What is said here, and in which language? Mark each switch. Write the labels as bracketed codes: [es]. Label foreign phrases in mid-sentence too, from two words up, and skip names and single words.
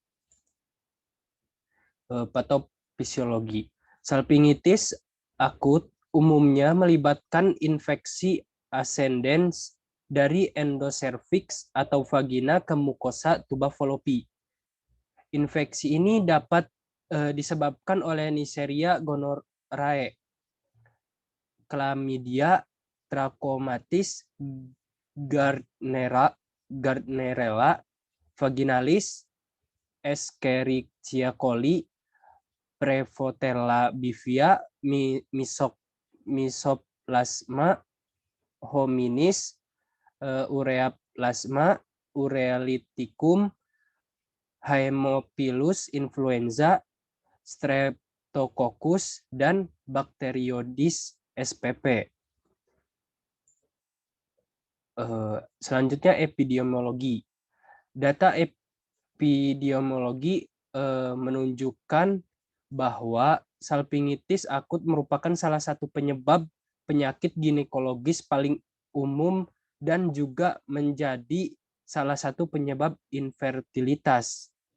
[id] Patofisiologi. Salpingitis akut umumnya melibatkan infeksi ascendens dari endocervix atau vagina ke mukosa tuba falopi. Infeksi ini dapat disebabkan oleh Neisseria gonorrhoeae, Chlamydia trachomatis, Gardnerella vaginalis, Escherichia coli, Prevotella bivia, Mycoplasma hominis, Ureaplasma, Urealyticum, Haemophilus influenza, Streptococcus, dan Bacteroides spp. Selanjutnya epidemiologi. Data epidemiologi menunjukkan bahwa salpingitis akut merupakan salah satu penyebab penyakit ginekologis paling umum dan juga menjadi salah satu penyebab infertilitas.